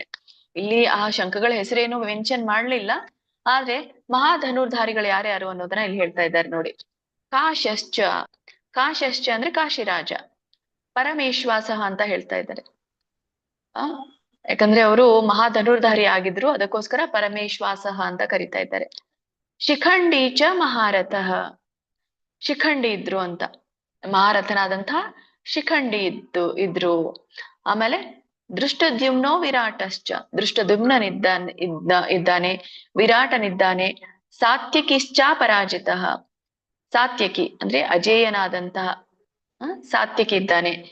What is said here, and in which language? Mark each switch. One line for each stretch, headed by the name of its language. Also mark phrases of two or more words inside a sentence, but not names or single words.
Kannada: ಇಲ್ಲಿ ಆ ಶಂಖಗಳ ಹೆಸರೇನು ಮೆನ್ಷನ್ ಮಾಡ್ಲಿಲ್ಲ, ಆದ್ರೆ ಧನುರ್ಧಾರಿಗಳು ಯಾರ್ಯಾರು ಅನ್ನೋದನ್ನ ಇಲ್ಲಿ ಹೇಳ್ತಾ ಇದ್ದಾರೆ ನೋಡಿ.
Sanskrit: ಕಾಶಶ್ಚ, ಕಾಶಶ್ಚ
Kannada: ಅಂದ್ರೆ ಕಾಶಿರಾಜ. ಪರಮೇಶ್ವಾಸ ಅಂತ ಹೇಳ್ತಾ ಇದ್ದಾರೆ. ಯಾಕಂದ್ರೆ ಅವರು ಧನುರ್ಧಾರಿ ಆಗಿದ್ರು, ಅದಕ್ಕೋಸ್ಕರ ಪರಮೇಶ್ವಾಸ ಅಂತ ಕರಿತಾ ಇದ್ದಾರೆ.
Sanskrit: ಶಿಖಂಡಿ ಚ ಮಹಾರಥಃ,
Kannada: ಶಿಖಂಡಿ ಇದ್ರು ಅಂತ, ಮಹಾರಥನಾದಂತಹ ಶಿಖಂಡಿ ಇದ್ರು. ಆಮೇಲೆ
Sanskrit: ದೃಷ್ಟದ್ಯುಮ್ನೋ ವಿರಾಟಶ್ಚ,
Kannada: ದೃಷ್ಟದ್ಯುಮ್ನನಿದ್ದಾನೆ, ವಿರಾಟನಿದ್ದಾನೆ.
Sanskrit: ಸಾತ್ಯಕಿಶ್ಚ ಪರಾಜಿತಃ,
Kannada: ಸಾತ್ಯಕಿ ಅಂದ್ರೆ ಅಜೇಯನಾದಂತಹ ಸಾತ್ಯಕಿ ಇದ್ದಾನೆ.